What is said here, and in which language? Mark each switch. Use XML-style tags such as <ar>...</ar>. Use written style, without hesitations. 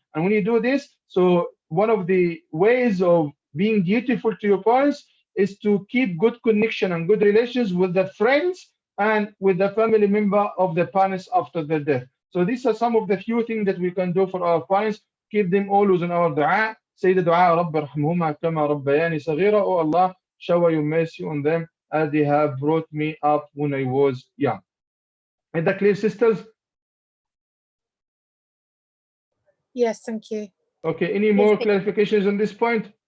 <en>And when you do this, so one of the ways of being dutiful to your parents is to keep good connection and good relations with the friends and with the family member of the parents after their death. So these are some of the few things that we can do for our parents. Keep them always in our dua. Say the dua,</en> <ar>رَبِّ ارْحَمْهُمَا كَمَا رَبَّيَانِي صَغِيرًا.</ar> <en>Oh Allah, shower your mercy on them as they have brought me up when I was young. Is that clear, sisters? Yes, thank you. Okay, any more clarifications on this point?</en>